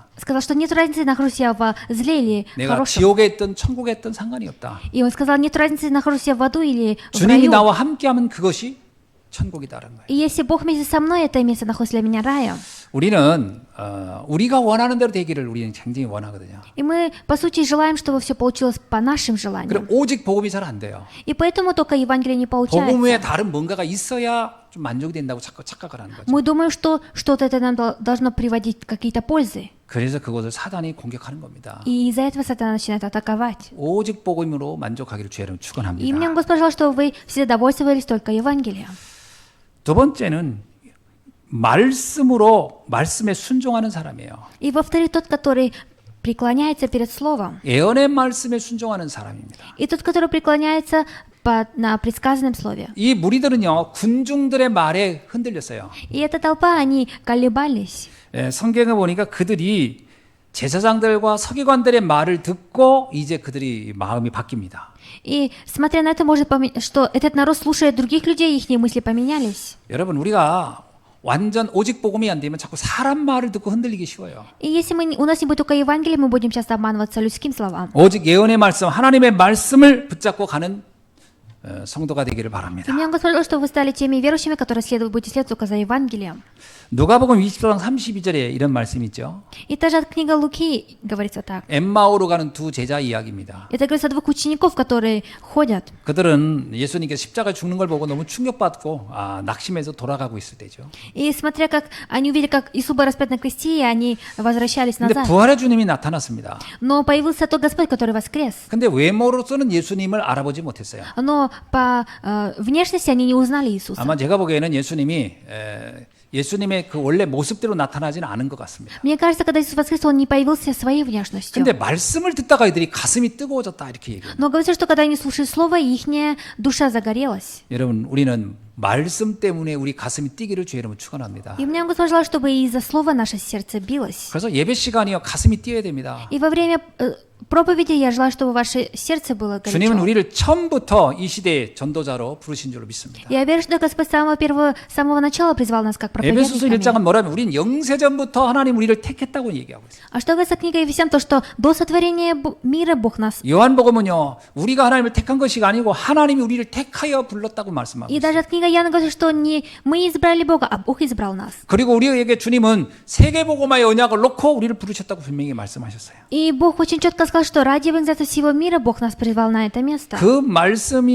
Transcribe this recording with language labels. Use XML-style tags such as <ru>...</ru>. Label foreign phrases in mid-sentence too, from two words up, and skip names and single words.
<ru>Сказал, что нет разницы, нахожусь я в зле или</ru> <ko>내가</ko> <ru>хорошем.</ru> <ko>지옥에 있든 천국에 있든 상관이 없다.</ko> <ru>И он сказал, нет разницы, нахожусь я в аду или в</ru> <ko>주님이</ko> <ru>раю.</ru> <ko>나와 함께하면 그것이 천국이다라는 거예요.</ko> <ru>И если Бог вместе со мной, это место находится для меня раем.</ru> <ko>우리는 우리가 원하는 대로 되기를 우리는 굉장히 원하거든요.</ko> <ru>И мы, по сути, желаем, чтобы все получилось по нашим желаниям.</ru> <ko>그럼 오직 복음이 잘 안 돼요.</ko> <ru>И поэтому только Евангелие не</ru> <ko>복음 외에</ko> <ru>получается.</ru> <ko>다른 뭔가가 있어야 좀 만족이 된다고 자꾸 착각을 하는 거죠.</ko> <ru>Мы думаем, что что-то это нам должно приводить какие-то пользы.</ru> <ko>그래서 그것을 사단이 공격하는 겁니다.</ko> <ru>И из-за этого Сатана начинает атаковать.</ru> <ko>오직 복음으로 만족하기를 주의 이름으로</ko> <ru>И мне</ru> <ko>축원합니다.</ko> <ru>Господь пожелал, чтобы вы все довольствовались только Евангелием.</ru> <ko>두 번째는 말씀에 순종하는 사람이에요.</ko> <ru>И во-вторых, тот, который преклоняется перед Словом.</ru> <ko>예언의 말씀에 순종하는 사람입니다.</ko> <ru>И тот, который преклоняется на предсказанном Слове.</ru> <ko>이 무리들은요 군중들의 말에 흔들렸어요.</ko> <ru>И эта толпа, они колебались.</ru> <ko>성경에 보니까 그들이 제사장들과 서기관들의 말을 듣고 이제 그들이 마음이 바뀝니다.</ko> <ru>И смотря на это, может что этот народ слушает других людей, их мысли поменялись.</ru> <ko>여러분 우리가 완전 오직 복음이 안 되면 자꾸 사람 말을 듣고 흔들리기 쉬워요.</ko> <ru>И если у нас не будет только Евангелия, мы будем часто обманываться людским словам.</ru> <ko>오직 예언의 말씀, 하나님의 말씀을 붙잡고 가는 성도가 되기를</ko> <ru>И</ru> <ko>바랍니다.</ko> <ru>мне Господь сказал, что вы стали теми верующими, которые будете следовать только за Евангелием.</ru> <ko>누가복음 20장 32절에 이런 말씀이 있죠.</ko> <ru>И та же книга Луки говорится так.</ru> <ko>엠마오로 가는 두 제자 이야기입니다.</ko> <ru>Это говорится о двух учеников, которые ходят.</ru> <ko>그들은 예수님께서 십자가 죽는 걸 보고 너무 충격받고 낙심해서 돌아가고 있을 때죠.</ko> <ru>И смотря как они увидели, как Иисус был распят на кресте, и они возвращались</ru> <ko>근데</ko> <ru>назад.</ru> <ko>부활의 주님이 나타났습니다.</ko> <ru>Но появился тот Господь, который воскрес.</ru> <ko>근데 외모로서는 예수님을 알아보지 못했어요.</ko> <ru>Но по внешности они не узнали Иисуса.</ru> <ko>아마 제가 보기에는 예수님의 그 원래 모습대로 나타나지는 않은 것 같습니다.</ko> <ru>Мне кажется, когда Иисус воскрес, Он не появился своей внешностью.</ru> <ko>근데 말씀을 듣다가 이들이 가슴이 뜨거워졌다 이렇게 얘기해요.</ko> <ru>Но говорится, что когда они слушали Слово, их душа загорелась.</ru> <ko>여러분 우리는 말씀 때문에 우리 가슴이 뛰기를 주의 이름으로 축원합니다.</ko> <ru>И мне Господь желал, чтобы из-за Слова наше сердце билось.</ru> <ko>그래서 예배 시간이요 가슴이 뛰어야 됩니다.</ko> <ru>И во время проповеди я желаю, чтобы ваше сердце было</ru> <ko>주님은</ko> <ru>горячо.</ru> <ko>우리를 처음부터 이 시대의 전도자로 부르신 줄로 믿습니다.</ko> <ru>Я верю, что Господь с самого начала призвал нас как</ru> <ko>에베소서</ko> <ru>проповедниками.</ru> <ko>1장은 뭐라면 우리는 영세전부터 하나님 우리를 택했다고 얘기하고 있어요.</ko> <ru>А что говорится книга Ефесян, то что до сотворения мира Бог нас.</ru> <ko>요한복음은요 우리가 하나님을 택한 것이 아니고 하나님이 우리를 택하여 불렀다고 말씀하고</ko> <ru>И</ru> <ko>있어요.</ko> <ru>даже книга Иоанна говорит, что не мы избрали Бога, а Бог избрал нас.</ru> <ko>그리고 우리에게 주님은 세계복음화의 언약을 놓고 우리를 부르셨다고 분명히 말씀하셨어요.</ko> <ru>И Бог очень четко сказал, что ради евангелизации всего мира Бог нас призвал на это место.</ru>